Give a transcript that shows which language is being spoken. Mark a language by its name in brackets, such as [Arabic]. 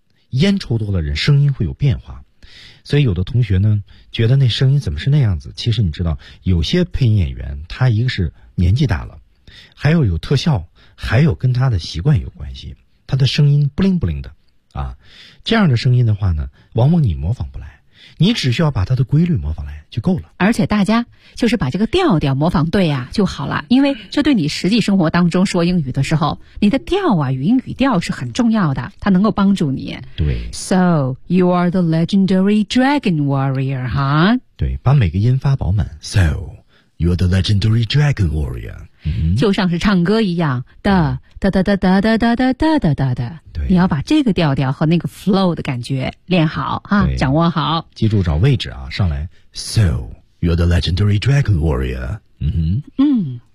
[Chinese] 烟抽多了人声音会有变化，所以有的同学呢觉得那声音怎么是那样子，其实你知道有些配音演员他一个是年纪大了，还有有特效，还有跟他的习惯有关系，他的声音不灵不灵的啊，这样的声音的话呢往往你模仿不来，你只需要把他的规律模仿来就够了，而且大家就是把这个调调模仿对啊就好了，因为这对你实际生活当中说英语的时候你的调啊语音语调是很重要的，它能够帮助你。对， [English] So you are the legendary dragon warrior huh? [Chinese] 对，把每个音发饱满， [English] So you are the legendary dragon warrior、 [Chinese] 嗯、就像是唱歌一样的哒哒哒哒哒哒哒哒哒哒哒，你要把这个调调和那个 flow 的感觉练好啊，掌握好，记住找位置啊，上来 [English] So you're the legendary dragon warrior [Chinese] 嗯哼，